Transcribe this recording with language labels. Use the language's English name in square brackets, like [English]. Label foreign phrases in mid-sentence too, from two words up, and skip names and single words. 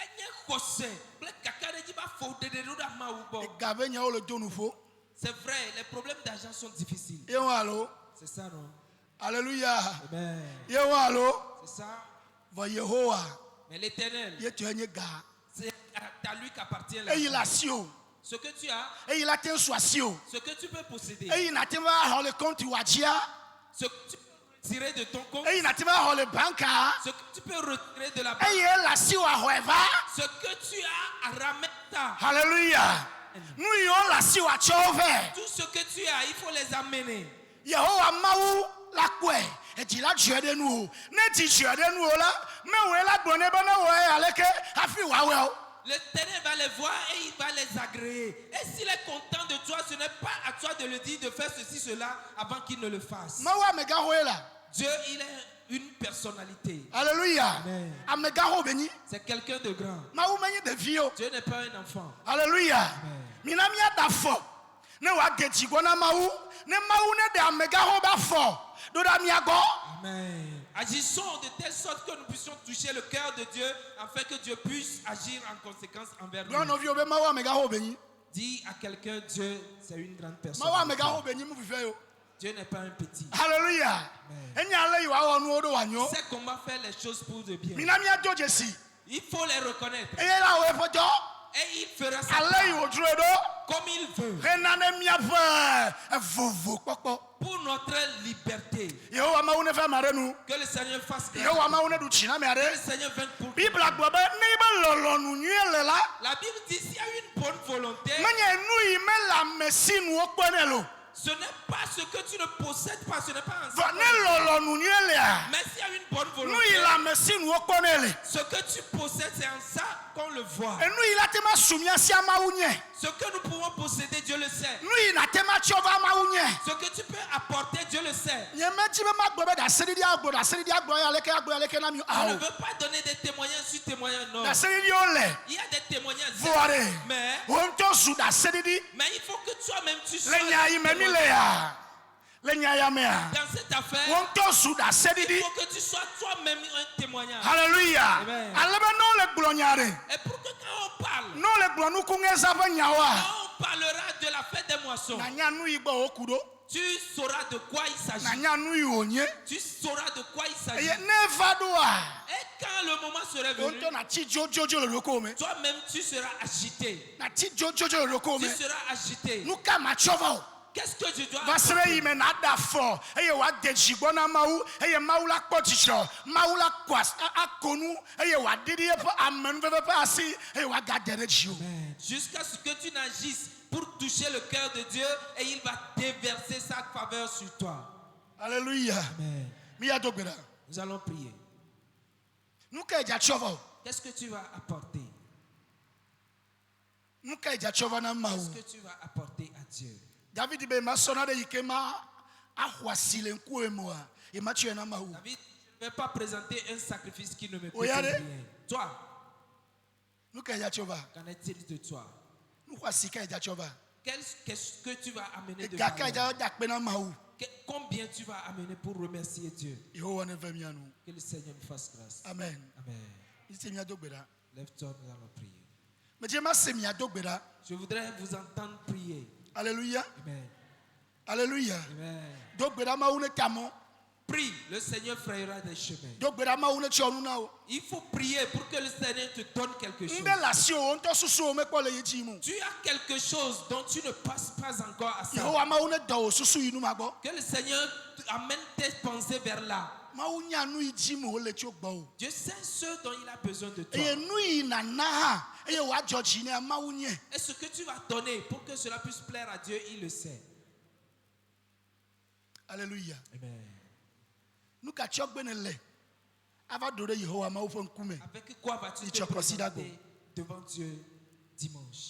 [French] C'est vrai, les problèmes d'argent sont difficiles. C'est ça, non? Alléluia. Amen. C'est ça. Mais l'Éternel, c'est à lui qu'appartient la. Ce que tu as, [Ewe] eyi la te ŋu su asi o [French] ce que tu peux posséder, [Ewe] eyi na te va xɔ le kɔnti wadzia [French] ce que tu peux retirer de ton compte, [Ewe] eyi na te va xɔ le banka [French] ce que tu peux retirer de la banque, [Ewe] eye ele asi wa xɔe va [French] ce que tu as, ramène-ta. [Ewe] hallelujah nu yiwo le asi wa tsɔ wo vɛ [French] Tout ce que tu as, il faut les amener. [Ewe] yehowa mawu la kpɔe edzi la dzɔe ɖe nu o ne dzi dzɔe ɖe nu o la mewoe la gblɔ ne be ne wɔe aleke hafi wòawɔe o. [French] L'Éternel va les voir et il va les agréer. Et s'il est content de toi, ce n'est pas à toi de le dire de faire ceci, cela, avant qu'il ne le fasse. [Ewe] mawu amegaxoe la [French] Dieu, il est une personnalité. alléluia Amen. [Ewe] amegaxo benyi [French] C'est quelqu'un de grand. [Ewe] mawu menye ɖevi o [French] Dieu n'est pas un enfant. [Ewe] alléluia mina miaɖe afɔ ne wòage dzigbɔ na mawu ne mawu ne ɖe amegaxo be afɔ ɖo ɖa mia gbɔ [French] Amen. Agissons de telle sorte que nous puissions toucher le cœur de Dieu afin que Dieu puisse agir en conséquence envers [Ewe] gblɔ [French] nous. [Ewe] nɔviwo be mawu amegaxo benyi [French] Dis à quelqu'un, Dieu, c'est une grande personne. [Ewe] mawu amegaxo benyi mu vivɛ o [French] Dieu n'est pas un petit. [Ewe] alléluia enye ale yi wòawɔ nuwo ɖo wòanyo [French] C'est comment faire les choses pour de bien. [Ewe] mina miado dzesi [French] Il faut les reconnaître. [Ewe] eye la wo eƒe dɔ [French] Et il fera ça [Ewe] ale yi wòdzroe ɖo [French] comme il veut. [Ewe] hena ne miaƒe vovo kpɔkpɔ [French] Pour notre liberté. [Ewe] yehowa mawu ne fɛ ame aɖe nu [French] Que le Seigneur fasse grâce. [Ewe] yehowa mawu ne ɖu tsi na ame [French] Que le [Ewe] aɖe [French] Seigneur vienne pour nous. [Ewe] bibla gblɔ be ne yi be lɔlɔnu nyuie le la [French] La Bible dit s'il y a une bonne volonté, [Ewe] menye nu yi me le ame si nuwo kpɔnɛ lo [French] ce n'est pas ce que tu ne possèdes pas, ce n'est pas un [Ewe] vɔ ne lɔlɔnu nyuie lea [French] Mais s'il y a une bonne [Ewe] nu [French] volonté, [Ewe] yi le ame si nuwo kpɔnɛ le [French] ce que tu possèdes, c'est en ça qu'on le voit. [Ewe] enu yi la te ma su miasia mawu nye [French] Ce que nous pouvons posséder, Dieu le sait. [Ewe] nu yi na te ma tsyɔ va mawu nye [French] Ce que tu peux apporter, Dieu le sait. [Ewe] nye medzi be magbɔ be ɖaseɖiɖi agblɔ ya aleke na mi [French] Je ne [Ewe] awo [French] veux pas donner des témoignages sur témoignages, non. [Ewe] ɖaseɖiɖiwo le [French] Il y a des témoignages. [Ewe] vɔ ɖe [French] Mais, [Ewe] wo ŋutɔ zu ɖaseɖiɖi [French] mais il faut que toi-même tu sois. [Ewe] le nya yi me mi le ya le nya ya mea [French] Dans cette affaire, [Ewe] wo ŋutɔ zu [French] il [Ewe] ɖaseɖiɖi [French] faut que tu sois toi-même un témoignage. hallelujah Amen. [Ewe] ale be ne wole gblɔ nya ɖe [French] Et pour que quand on parle, [Ewe] ne wole gblɔ nuku ŋeza ƒe nyawoa [French] quand on parlera de la fête des moissons, [Ewe] nanya nu yi gbɔ woku ɖo [French] tu sauras de quoi il s'agit. [Ewe] nanya nu yi wònye [French] Tu sauras de quoi il s'agit. [Ewe] eye ne va ɖoa [French] Et quand le moment sera [Ewe] wo [French] venu, [Ewe] ŋutɔ nati dzodzodzo le ɖokuiwo me [French] toi-même tu seras agité. [Ewe] nati dzodzodzo le ɖokuiwo [French] Tu [Ewe] me [French] seras agité. [Ewe] nu ka ma tsɔ va o [French] Qu'est-ce que je dois [Ewe] va se ɖe yi me na ɖe afɔ eye wòade dzigbɔ na mawu eye mawu la kpɔ dzidzɔ mawu la ako nu eye wòaɖiɖi eƒe amenuveve ƒe asi eye wòagade ɖe dziwò [French] jusqu'à ce que tu n'agisses pour toucher le cœur de Dieu et il va déverser sa faveur sur toi. alléluia Amen. [Ewe] mi ya do gbe ɖa [French] Nous allons prier. [Ewe] nu ka edza tsɔ va o [French] Qu'est-ce que tu vas apporter? [Ewe] nu ka edza tsɔ va na mawu [French] Qu'est-ce que tu vas apporter à Dieu? [Ewe] david be ma sɔna ɖe yi ke ma axɔ asi le ŋkuwo moa ye ma tsɔe na mawu [French] David, je ne vais pas présenter un sacrifice qui ne me coûte Regardez. rien. Toi, [Ewe] nu ka edza tsɔ va [French] qu'en est-il de toi? [Ewe] nu xɔ asi ka edza tsɔ va [French] Qu'est-ce que tu vas amener de [Ewe] gaka [French] valeur? [Ewe] edza da akpe na mawu [French] Combien tu vas amener pour remercier Dieu? [Ewe] yehowa ne vɛ mia nu [French] Que le Seigneur nous fasse grâce. amen Amen. [Ewe] mi se mia do gbe ɖa [French] Lève-toi, nous allons prier. [Ewe] medze ma se mia do gbe ɖa [French] Je voudrais vous entendre prier. alléluia Amen. alléluia Amen. [Ewe] do gbe ɖa mawu ne ta mɔ [French] Prie, le Seigneur frayera des chemins. [Ewe] do gbe ɖa mawu ne tsyɔ nu na wo [French] Il faut prier pour que le Seigneur te donne quelque chose. [Ewe] nu ɖe le asi wo ŋutɔ susuwo mekpɔ le ye dzi mu [French] Tu as quelque chose dont tu ne passes pas encore à ça. [Ewe] yehowa mawu ne dɔ wo susu yi nu ma gbɔ [French] Que le Seigneur amène tes pensées vers là. [Ewe] mawu nya nu yi dzi mu wole tso gbɔ o [French] Dieu sait ce dont il a besoin de toi. [Ewe] eye nu yi nana hã eye wòadzɔ dzi ne mawu nye [French] Et ce que tu vas donner pour que cela puisse plaire à Dieu, il le sait. alléluia Amen. [Ewe] nu ka tsyɔ gbe ne le ava do ɖe yehowa mawu ƒe ŋkume [French] Avec quoi vas-tu Il te te considère présenter devant Dieu dimanche?